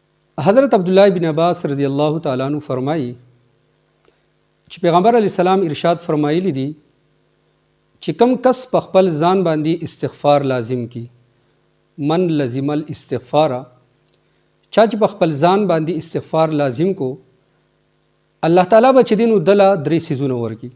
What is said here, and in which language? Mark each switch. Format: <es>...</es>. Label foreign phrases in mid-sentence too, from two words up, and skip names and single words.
<ps>حضرت عبداللہ بن عباس</ps> <ar>رضی اللہ تعالیٰ عنہ</ar> <ps>فرمایي چې پیغمبر</ps> <ar>علیه السلام</ar> <ps>ارشاد فرمایلی دي چې کم کس په خپل ځان باندې استغفار لازم کی</ps> <ar>من لزم الاستغفار،</ar> <ps>چا چې په خپل ځان باندې استغفار لازم کو الله تعالی به چې دین دله درې سیزونه ورکي.</ps>